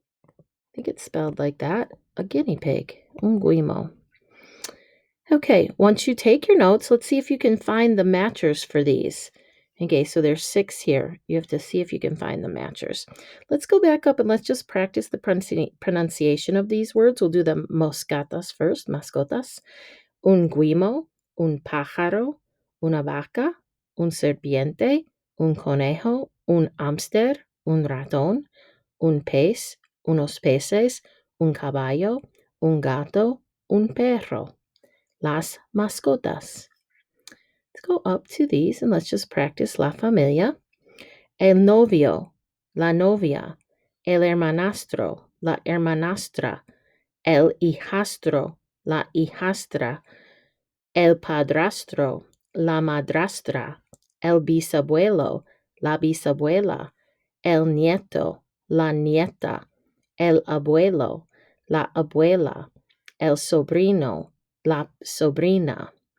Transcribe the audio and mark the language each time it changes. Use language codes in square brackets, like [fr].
[en] I think it's spelled like that. A guinea pig. [es] Un guimo. [en] Okay, once you take your notes, let's see if you can find the matchers for these. Okay, so there's 6 here. You have to see if you can find the matchers. Let's go back up and let's just practice the pronunciation of these words. We'll do the moscatas first, mascotas. [es] Un guimo, un pájaro, una vaca, un serpiente, un conejo, un hámster, un ratón, un pez, unos peces, un caballo, un gato, un perro. Las mascotas. [en] Let's go up to these and let's just practice la familia. [es] El novio, la novia, el hermanastro, la hermanastra, el hijastro, la hijastra, el padrastro, la madrastra, el bisabuelo, la bisabuela, el nieto, la nieta, el abuelo, la abuela, el sobrino, la sobrina,